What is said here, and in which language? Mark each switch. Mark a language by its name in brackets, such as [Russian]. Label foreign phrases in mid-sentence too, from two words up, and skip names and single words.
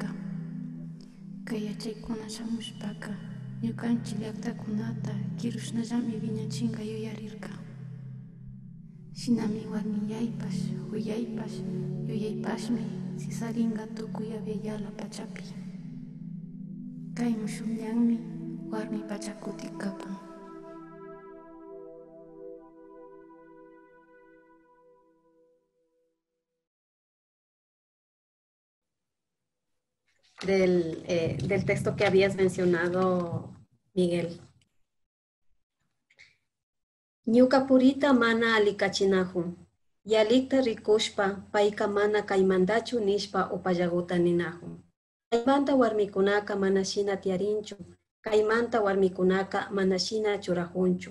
[Quechua] Kay yachaykuna shamushpaka ñukanchik llaktakunata kirushnallami wiñachinka yuyarirka. Shinami warmi yaypash huyaypash yuyaypashmi sisaringa tukuy Abya Yala pachapi. Kay mushukñanmi warmi pachakutik kapan. [Spanish] Del texto que habías mencionado, Miguel. [Quechua] Ñuka purita mana alikachinahun. Yalikta rikushpa paika mana kaymandachu nishpa upallaguta ninahun. Kaymanta warmikunaka mana shina tiarinchu. Kaymanta warmikunaka mana shina churajunchu.